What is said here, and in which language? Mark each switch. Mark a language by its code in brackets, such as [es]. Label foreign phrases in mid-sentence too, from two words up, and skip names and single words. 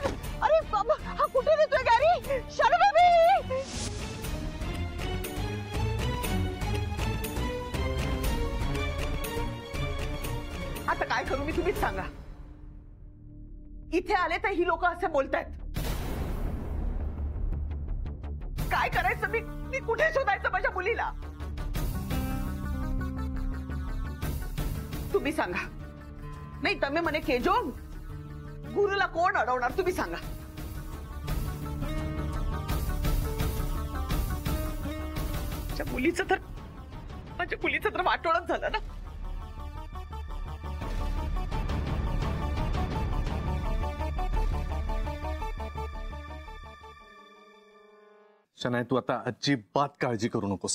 [mr] अरे बाबा, हा कुठे नेतोय गॅरी? शनू बेबी, आता काय करू मी, तुम्हीच सांगा. इथे आले तर ही लोक असे बोलतायत. काय करायचं? मी कुठे शोधायचं माझ्या मुलीला? तुम्ही सांगा. नाही [gu] તમે મને કહેજો, [mr] ગુરુला कोण अडवणार? तुम्ही सांगा. माझ्या मुलीचं तर वाटोळच झालं ना. शनाय तू आता अजिबात काळजी करू नकोस.